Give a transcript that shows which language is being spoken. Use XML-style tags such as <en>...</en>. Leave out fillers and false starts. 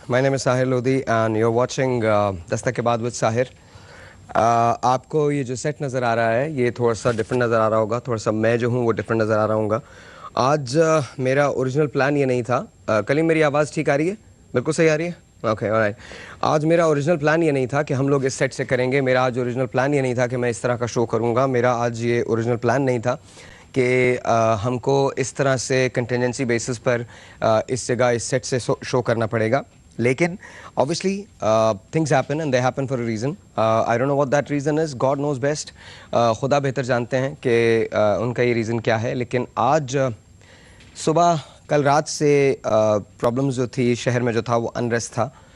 <en>My name is Sahir Lodi and you're watching Dastak के बाद with Sahir.</en> <hi>आपको ये जो सेट नज़र आ रहा है ये थोड़ा सा डिफरेंट नज़र आ रहा होगा, थोड़ा सा मैं जो हूँ वो डिफरेंट नज़र आ रहा हूँगा. आज मेरा ओरिजिनल प्लान ये नहीं था. कलीम मेरी आवाज़ ठीक आ रही है? बिल्कुल सही आ रही है?</hi> <en>Okay alright.</en> <hi>आज मेरा ओरिजिनल प्लान ये नहीं था कि हम लोग इस सेट से करेंगे. मेरा आज ओरिजिनल प्लान ये नहीं था कि मैं इस तरह का शो करूँगा. मेरा आज ये ओरिजिनल प्लान नहीं था कि हमको इस तरह से कंटिजेंसी बेसिस पर इस जगह इस सेट से शो करना पड़ेगा.</hi> <en>लेकिन obviously things happen and they happen for a reason. I don't know what that reason is. God knows best.</en> <hi>खुदा बेहतर जानते हैं कि उनका ये रीज़न क्या है. लेकिन आज सुबह कल रात से प्रॉब्लम्स जो थी शहर में जो था वो अनरेस्ट था.</hi>